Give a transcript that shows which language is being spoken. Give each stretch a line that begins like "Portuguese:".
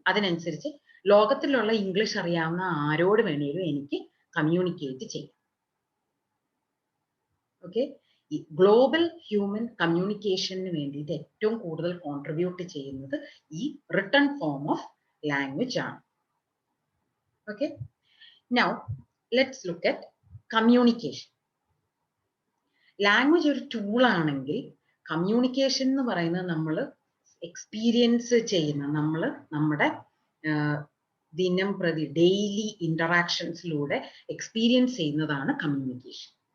Malayalam: അതിനനുസരിച്ച് ലോകത്തിലുള്ള ഇംഗ്ലീഷ് അറിയാവുന്ന ആരോട് വേണേലും എനിക്ക് കമ്മ്യൂണിക്കേറ്റ് ചെയ്യാം. ഓക്കെ, ഈ ഗ്ലോബൽ ഹ്യൂമൻ കമ്മ്യൂണിക്കേഷന് വേണ്ടിയിട്ട് ഏറ്റവും കൂടുതൽ കോൺട്രിബ്യൂട്ട് ചെയ്യുന്നത് ഈ റിട്ടൺ ഫോം ഓഫ് ലാംഗ്വേജ് ആണ്.
English: Okay, now let's look at communication.
Malayalam: Language ഒരു ടൂൾ ആണെങ്കിൽ കമ്മ്യൂണിക്കേഷൻ എന്ന് പറയുന്നത് നമ്മൾ എക്സ്പീരിയൻസ് ചെയ്യുന്ന, നമ്മൾ നമ്മുടെ ദിനം പ്രതി ഡെയിലി ഇന്ററാക്ഷൻസിലൂടെ എക്സ്പീരിയൻസ് ചെയ്യുന്നതാണ് കമ്മ്യൂണിക്കേഷൻ.